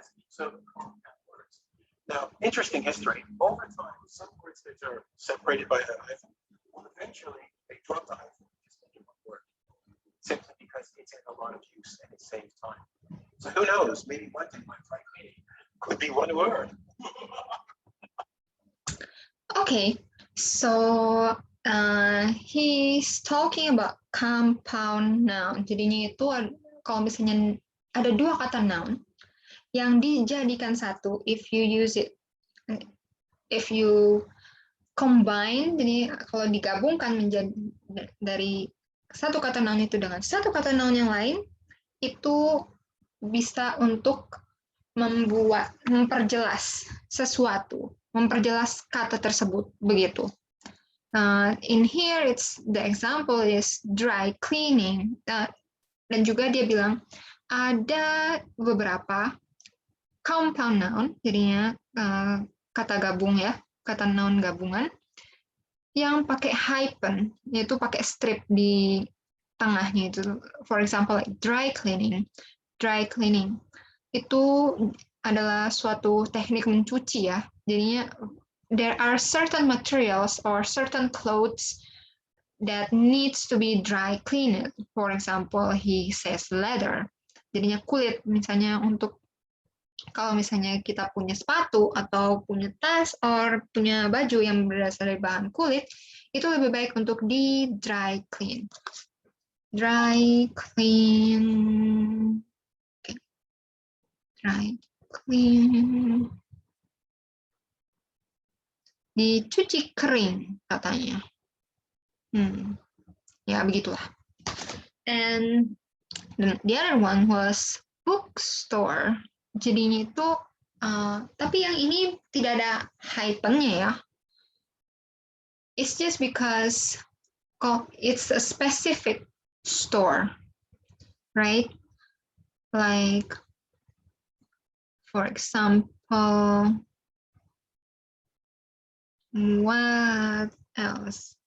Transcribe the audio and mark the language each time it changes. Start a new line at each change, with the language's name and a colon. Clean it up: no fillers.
English: So compound words. Now, interesting history. Over time, some words that are separated by a hyphen, well, eventually they drop the hyphen and just make it one word, simply because it's in a lot of use and it saves time. So who knows? Maybe one day my dry cleaning could be one word. Okay, so he's talking about compound noun.
Indonesian: Jadinya itu kalau misalnya ada dua kata noun yang dijadikan satu,
English: if you use it, if you combine,
Indonesian: jadi kalau digabungkan menjadi dari satu kata noun itu dengan satu kata noun yang lain, itu bisa untuk memperjelas sesuatu, memperjelas kata tersebut, begitu.
English: In here, the example is dry cleaning,
Indonesian: dan juga dia bilang ada beberapa compound noun, jadinya kata gabung ya, kata noun gabungan, yang pakai hyphen, yaitu pakai strip di tengahnya itu.
English: For example, like dry cleaning.
Indonesian: Dry cleaning itu adalah suatu teknik mencuci ya. Jadinya
English: there are certain materials or certain clothes that needs to be dry cleaned. For example, he says leather.
Indonesian: Jadinya kulit, misalnya untuk kalau misalnya kita punya sepatu atau punya tas or punya baju yang berasal dari bahan kulit, itu lebih baik untuk di dry clean.
English: Dry clean. Okay. Dry clean.
Indonesian: Dicuci kering katanya. Ya begitulah.
English: And the other one was bookstore.
Indonesian: Jadinya itu, tapi yang ini tidak ada hyphen-nya ya.
English: It's just because it's a specific store, right? Like, for example, what else?